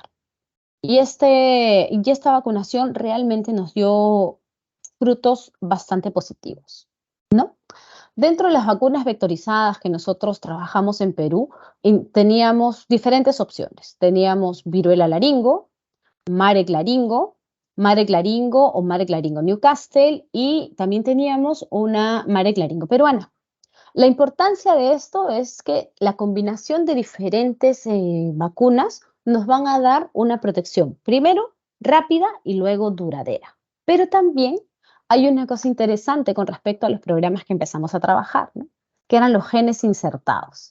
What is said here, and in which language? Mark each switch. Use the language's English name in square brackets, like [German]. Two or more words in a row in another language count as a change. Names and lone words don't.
[Spanish] Y esta vacunación realmente nos dio frutos bastante positivos, ¿no? Dentro de las vacunas vectorizadas que nosotros trabajamos en Perú, teníamos diferentes opciones. Teníamos viruela laringo, Marek laringo, Marek laringo o Marek laringo Newcastle, y también teníamos una Marek laringo peruana. La importancia de esto es que la combinación de diferentes vacunas nos van a dar una protección, primero rápida y luego duradera. Pero también hay una cosa interesante con respecto a los programas que empezamos a trabajar, ¿no?, que eran los genes insertados.